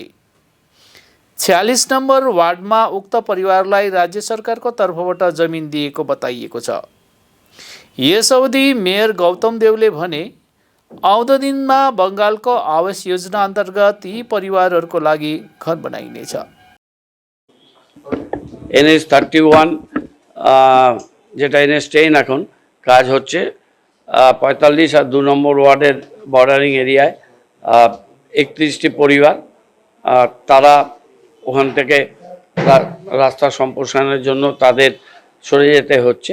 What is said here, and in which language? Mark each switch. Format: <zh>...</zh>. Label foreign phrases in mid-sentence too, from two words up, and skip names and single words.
<ne>46 नम्बर वार्डमा उक्त परिवारलाई राज्य सरकारको तर्फबाट जमिन दिएको बताइएको छ। यस अवधि मेयर गौतम देवले भने, आउँदो दिनमा बङ्गालको आवास योजना अन्तर्गत यी परिवारहरूको लागि घर बनाइनेछ।</ne> <bn>NH 31 যেটা NH 10 এখন কাজ হচ্ছে 45 আর 2 নম্বর ওয়ার্ডের</bn> <en>bordering area</en> <bn>31টি পরিবার তারা ওখান থেকে রাস্তা সম্প্রসারণের জন্য তাদের সরে যেতে হচ্ছে।</bn>